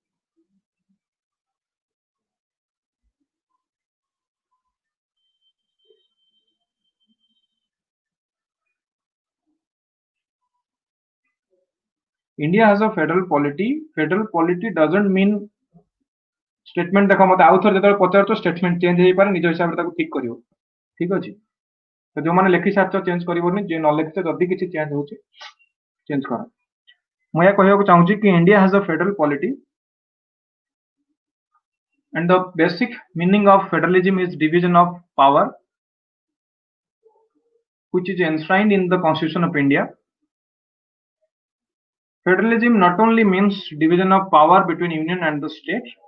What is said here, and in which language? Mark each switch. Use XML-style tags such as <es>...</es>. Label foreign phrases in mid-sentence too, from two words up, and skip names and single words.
<en>India has a federal polity. Federal polity doesn't mean statement</en> <or>ଦେଖ ମତେ ଆଉ ଥରେ ଯେତେବେଳେ ପଚାରୁଛ</or> <en>statement change</en> <or>ହେଇପାରେ ନିଜ ହିସାବରେ ତାକୁ ଠିକ କରିବ ଠିକ ଅଛି ତ ଯୋଉମାନେ ଲେଖି ସାରିଛ ଚେଞ୍ଜ କରିବନି ଯେ ନ ଲେଖିଛ ଯଦି କିଛି ଚେଞ୍ଜ ହଉଛି ଚେଞ୍ଜ କର ମୁଁ ଏହା କହିବାକୁ ଚାହୁଁଛି କି</or> <en>India has a federal polity and the basic meaning of federalism is division of power which is enshrined in the Constitution of India. Federalism not only means division of power between union and the state.</en>